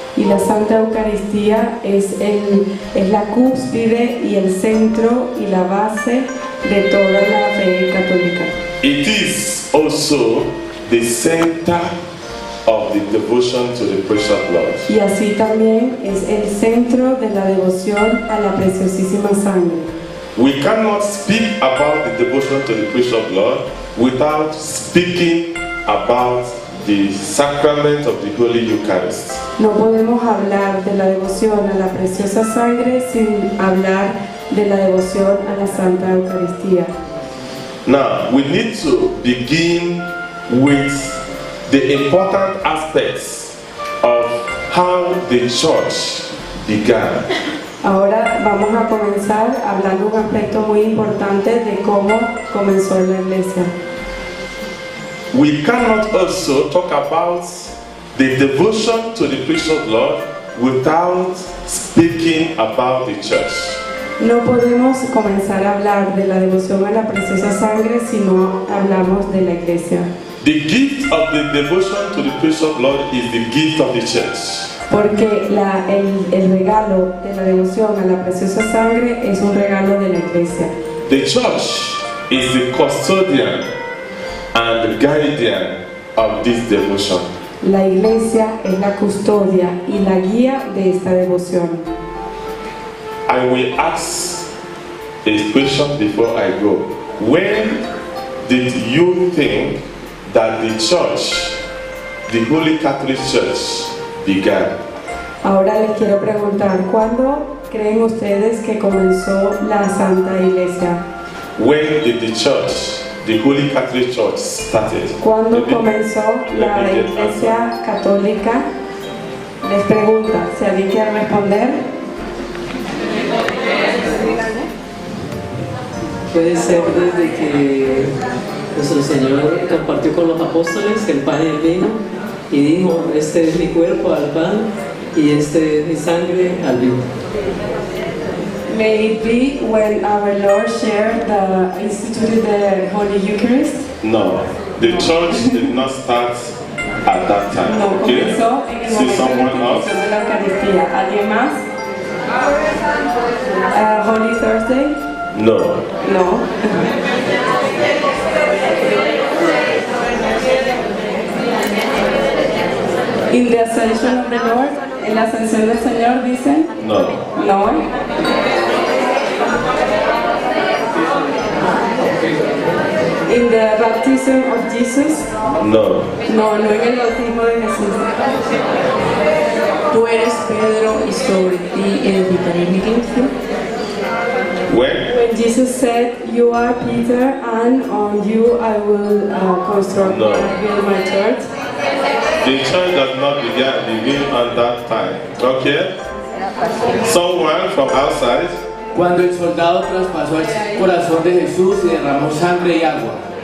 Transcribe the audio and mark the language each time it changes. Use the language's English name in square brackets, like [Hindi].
[Spanish] Y la Santa Eucaristía es la cúspide y el centro y la base de toda la fe católica. [English] It is also the center of the devotion to the precious blood. [Spanish] Y así también es el centro de la devoción a la preciosísima sangre. [English] We cannot speak about the devotion to the precious blood without speaking about the sacrament of the Holy Eucharist. [Spanish] No podemos hablar de la devoción a la preciosa sangre sin hablar de la devoción a la Santa Eucaristía. [English] Now, we need to begin with the important aspects of how the church began. [Spanish] Ahora vamos a comenzar hablando un aspecto muy importante de cómo comenzó la iglesia. [English] We cannot also talk about the devotion to the precious blood without speaking about the church. [Spanish] No podemos comenzar a hablar de la devoción a la preciosa sangre si no hablamos de la iglesia. [English] The gift of the devotion to the precious blood is the gift of the church. [Spanish] Porque el regalo de la devoción a la preciosa sangre es un regalo de la iglesia. [English] The church is the custodian and the guardian of this devotion. [Spanish] La iglesia es la custodia y la guía de esta devoción. [English] I will ask a question before I go. When did you think that the church, the Holy Catholic Church, began? [Spanish] Ahora les quiero preguntar, ¿cuándo creen ustedes que comenzó la Santa Iglesia? [English] When did the church, the Holy Catholic Church, started? [Spanish] ¿Cuándo comenzó la Iglesia Católica? Les pregunta, si alguien quiere responder. Puede ser desde que nuestro Señor compartió con los apóstoles el pan y el vino y dijo, este es mi cuerpo al pan y este es mi sangre al vino. [English] May it be when our Lord instituted the Holy Eucharist? No, the church did not start at that time. [Spanish] No, [English] Okay? [Spanish] comenzó en el [English] See [Spanish] momento de la [English] someone [Spanish] institución [English] else? [Spanish] de la Eucaristía. ¿Alguien más? [English] Holy Thursday? No. No. In the Ascension of the Lord, [Spanish] en la ascensión del Señor dicen, No. no. [English] In the baptism of Jesus, No. [Spanish] no en el bautismo de Jesús. Tú eres Pedro y sobre ti edificaré mi iglesia. [English] When? When Jesus said, "You are Peter, and on you I will construct No. and build my church." The church does not begin at that time. Okay? Someone from outside? [Spanish] Cuando el soldado traspasó el corazón de Jesús y derramó sangre y agua.